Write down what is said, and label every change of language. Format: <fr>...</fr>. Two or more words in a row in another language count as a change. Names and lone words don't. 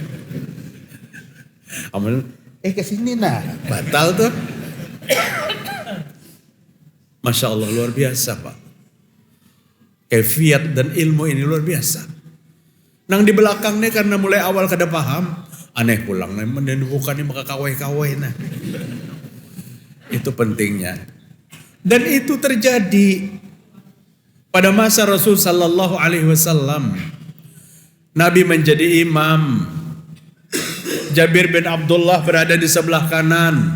<bjn>Amal ke sini nah. Batal tuh. Masya Allah luar biasa Pak. Kefiat dan ilmu ini luar biasa. Nang di belakang nih karena mulai awal kada paham. Aneh pulang nih bukan nih maka kawai-kawai nah. Itu pentingnya. Dan itu terjadi pada masa Rasul</bjn> <ar>sallallahu alaihi wasallam.</ar> <bjn>Nabi menjadi imam. Jabir bin Abdullah berada di sebelah kanan.</bjn>